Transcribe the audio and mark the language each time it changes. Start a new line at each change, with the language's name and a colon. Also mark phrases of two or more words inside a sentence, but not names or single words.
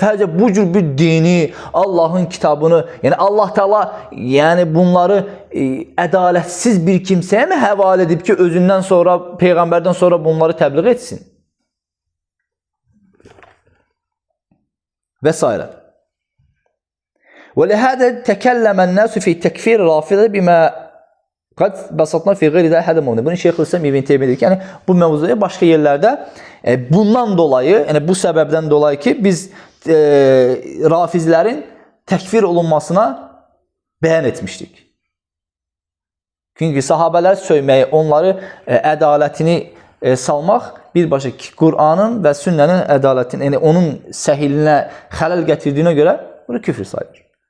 Azerbaijani: Fərcə bu cür bir dini, Allahın kitabını, yəni Allah Teala yəni bunları ədalətsiz bir kimsəyə mi həvalə edib ki, özündən sonra, peyğəmbərdən sonra bunları təbliğ etsin? Və s.
Arabic: وَلِهَذَا تَكَلَّمَ النَّاسُ فِي تَكْفِيرِ رَافِضَةِ بِمَا قَدْ بَسَطْنَا فِي غَيْرِ ذَا حَدَمُونَ.
Azerbaijani: Bunu Şeyxülislam İbn Teymiyyə deyir ki, yəni bu mövzuya başqa yerlərdə bundan dolayı, yəni bu səbəbdən dolayı ki, biz rafizlərin təkfir olunmasına bəyan etmişdik. Çünki sahabələr söyməyi, onları ədalətini salmaq birbaşa Qur'anın və sünnənin ədalətini, yəni onun səhilinə xələl gətirdiyinə görə bunu küfr sayılır.